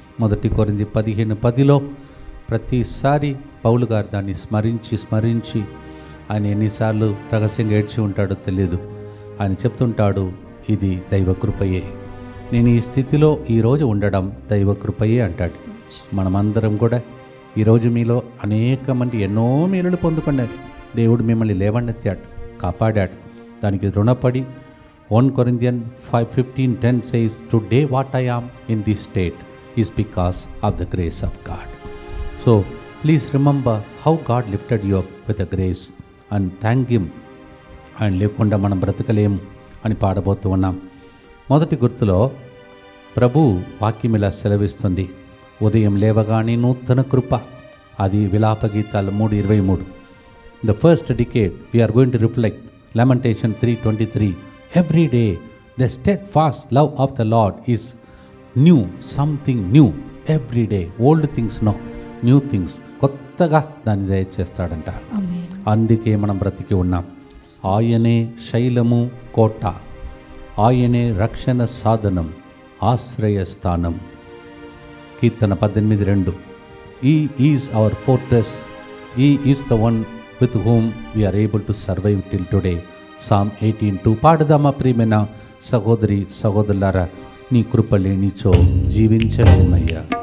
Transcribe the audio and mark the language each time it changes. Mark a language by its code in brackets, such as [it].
[te] 1 కొరింథీ 15:10 ప్రతిసారి పౌలు గారు దాన్ని స్మరించి ఆయన ఎన్నిసార్లు రహస్యంగా ఏడ్చి ఉంటాడో తెలియదు. ఆయన చెప్తుంటాడు, ఇది దైవ కృపయే. నేను ఈ స్థితిలో ఈరోజు ఉండడం దైవ కృపయే అంటాడు. మనమందరం కూడా ఈరోజు మీలో అనేక మంది ఎన్నో మేలులు పొందుకున్నారు. దేవుడు మిమ్మల్ని లేవనెత్తాడు, కాపాడాడు. దానికి రుణపడి [en] 1 Corinthians 5:15-10 says, "Today what I am in this state is because of the grace of God." So please remember how God lifted you up with the grace and thank Him. [te] ఆయన లేకుండా మనం బ్రతకలేము అని పాడబోతూ ఉన్నాం. మొదటి గుర్తులో ప్రభు వాక్యం ఇలా సెలవిస్తుంది, ఉదయం లేవగానే నూతన కృప. అది విలాప గీతాలు 3:23. [en] The first decade we are going to reflect Lamentation 3:23. Every day the steadfast love of the Lord is new, something new. Every day old things no, new things. [te] కొత్తగా దాన్ని దయచేస్తాడంట. అందుకే మనం బ్రతికి ఉన్నాం. ఆయనే శైలము, కోట, ఆయనే రక్షణ సాధనం, ఆశ్రయ స్థానం. [en] కీర్తన 18:2. He is our fortress. He is the one with whom we are able to survive till today. Psalm 18:2. [te] పాడుదామా ప్రియమైన సహోదరి సహోదరులారా, నీ కృప లేనిచో జీవించలేమయ్యా.